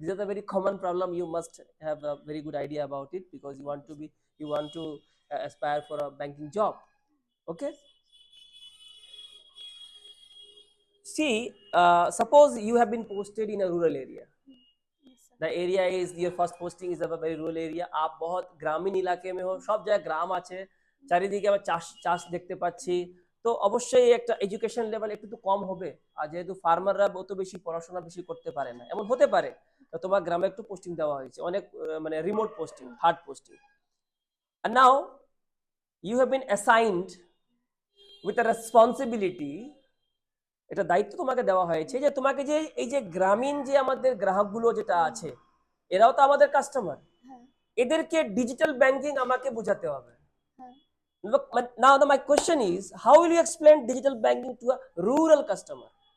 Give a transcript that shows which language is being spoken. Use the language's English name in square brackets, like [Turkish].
[English] these are the very common problem. You must have a very good idea about it because Okay, sir. you want to aspire for a banking job. Okay. See, suppose you have been posted in a rural area. Yes, sir. The area is your first posting is of a very rural area. [Hindi] आप बहुत গ্রামীণ এলাকে में हो, [Bangla] সব জায়গায় গ্রাম আছে, চারিদিকে আবার চাষ চাষ দেখতে পাচ্ছি। তো অবশ্যই একটা এডুকেশন লেভেল একটু তো কম হবে, আর যেহেতু ফার্মাররা অত বেশি পড়াশোনা বেশি করতে পারে না, এমন হতে পারে। তো তোমার গ্রামে একটু পোস্টিং দেওয়া হয়েছে, অনেক মানে remote posting, hard posting, [English] and now you have been assigned with a responsibility, [Bangla] এটা দায়িত্ব তোমাকে দেওয়া হয়েছে যে তোমাকে যে এই যে গ্রামীণ যে আমাদের গ্রাহকগুলো যেটা আছে, এরাও তো আমাদের কাস্টমার, হ্যাঁ, এদেরকে ডিজিটাল ব্যাংকিং আমাকে বোঝাতে হবে। হ্যাঁ। [English] Now my question is, how will you explain digital banking to a rural customer?